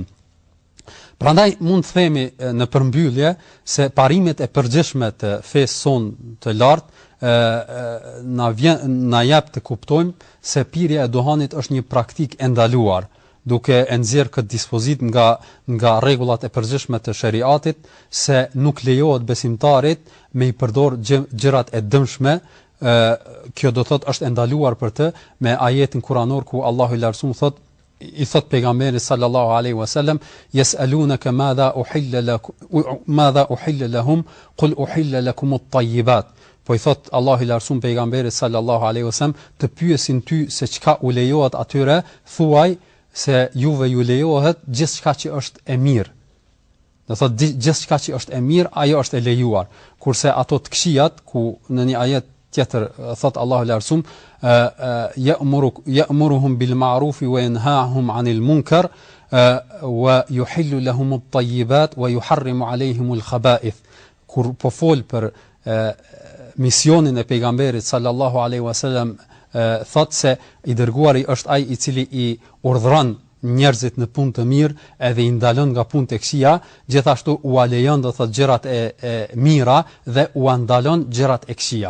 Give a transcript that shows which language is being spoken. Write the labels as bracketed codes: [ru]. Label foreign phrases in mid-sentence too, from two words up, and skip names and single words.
[sq] Prandaj mund të themi në përmbyllje se parimet e përgjithshme të fesë son të lartë na jap të kuptojmë se pirja e duhanit është një praktik e ndaluar, duke e nxjerrë këtë dispozit nga rregullat e përgjithshme të shariatit, se nuk lejohet besimtarit me i përdor gjërat e dëmshme. Kjo do thot është e ndaluar për të, me ajetin kuranor ku Allahu i Lartësuar i thot pejgamberit [ar] صلى الله عليه وسلم: "يسألونك ماذا أحل لهم قل أحل لكم الطيبات." [sq] Po i thot Allahu i Lartësuar pejgamberit [ar] صلى الله عليه وسلم, [sq] të pyesin ty se çka u lejohet atyre, thuaj se juve ju lejohet gjithçka që është e mirë. Do thot gjithçka që është e mirë, ajo është e lejuar. Kurse ato të këqijat, ku në një ajet tjetër thot Allahu i Lartësuar: [ar] "يأمرهم بالمعروف وينهاهم عن المنكر ويحل لهم الطيبات ويحرم عليهم الخبائث. [sq] Kur po fol për misionin e pejgamberit [ar] صلى الله عليه وسلم, [sq] thot se i dërguari është ai i cili i urdhëron njerëzit në punë të mirë edhe i ndalon nga punë të këqija, gjithashtu u alejon do thot gjërat e mira dhe u ndalon gjërat e këqija.